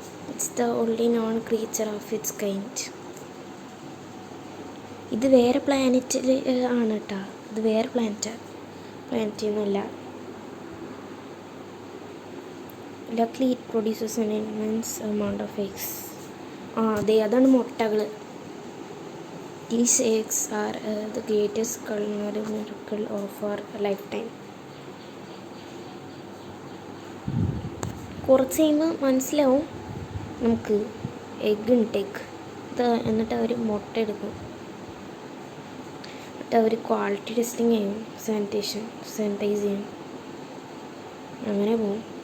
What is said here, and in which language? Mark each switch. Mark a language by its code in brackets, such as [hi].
[en] It's the only known creature of its kind. [ml] ഇത് വേറെ പ്ലാനറ്റിൽ ആണ് കേട്ടോ. ഇത് വേറെ പ്ലാനറ്റൊന്നുമല്ല. [en] Luckily it produces an immense amount of eggs. [ml] അതെ അതാണ് മുട്ടകൾ. [en] These eggs are the greatest culinary miracle of our lifetime. [ml] കുറച്ച് കഴിയുമ്പോൾ മനസ്സിലാവും നമുക്ക് എഗ് ഇൻടേക്ക് ഇത്. എന്നിട്ട് അവർ മുട്ട എടുക്കും, എന്നിട്ട് അവർ ക്വാളിറ്റി ടെസ്റ്റിംഗ് ചെയ്യും, സാനിറ്റൈസ് ചെയ്യും, അങ്ങനെ പോവും.